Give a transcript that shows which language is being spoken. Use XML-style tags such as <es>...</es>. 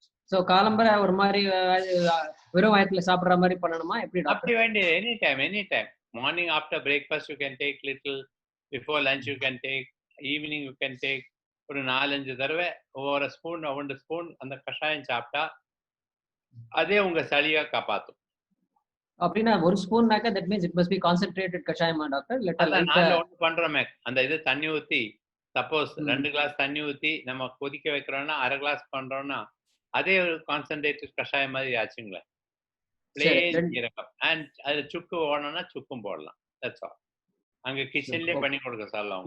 <ta>So காலம்பரை ஒரு மாதிரி வெறும் வயித்துல சாப்பிடுற மாதிரி பண்ணணுமா? எப்படி? அப்படி வேண்டிய any time.</ta> <en>Morning after breakfast you can take little, before lunch you can take, evening you can take.</en> <ta>ஒரு 4-5 தடவை ஒவ்வொரு ஸ்பூன் அந்த கஷாயம் சாப்பிட்டா அதே உங்க சளியை காப்பாத்தும். அப்படின்னா ஒரு ஸ்பூன்னாக்க</ta> <en>that means it must be concentrated</en> <ta>கஷாயமா doctor? இல்ல அதான் நாங்க ஒண்ணு பண்றோமே, அந்த இது தண்ணி ஊத்தி சப்போஸ் 2 கிளாஸ் தண்ணி ஊத்தி நம்ம கொதிக்க வைக்கிறோம்னா 1/2 கிளாஸ் பண்றோம்னா அதே ஒரு கான்சென்ட்ரேட்டட் கஷாயம் மாதிரி ஆச்சுங்களேன். பிளேன் ஜீரகம் அண்ட் அது சுக்கு ஓடணும்னா சுக்கும் போடலாம்.</ta> <en>That's all.</en> <ta>அங்க கிச்சன்லயே பண்ணி கொடுக்க சொல்லலாம்.</ta>